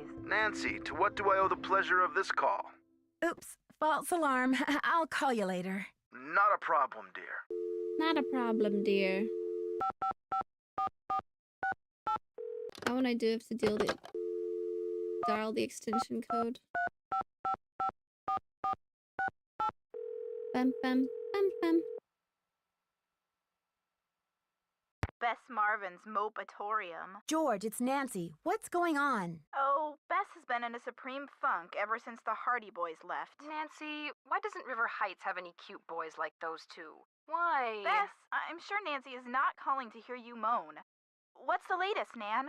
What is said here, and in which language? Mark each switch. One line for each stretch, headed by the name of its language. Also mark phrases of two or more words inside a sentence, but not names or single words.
English: Nancy, to what do I owe the pleasure of this call? Oops, false alarm. I'll call you later. Not a problem, dear. Not a problem, dear. How would I do if to dial the extension code? Bam, bam, bam, bam. Bess Marvin's Mopatorium. George, it's Nancy. What's going on? Oh, Bess has been in a supreme funk ever since the Hardy Boys left. Nancy, why doesn't River Heights have any cute boys like those two? Why? Bess, I'm sure Nancy is not calling to hear you moan. What's the latest, Nan?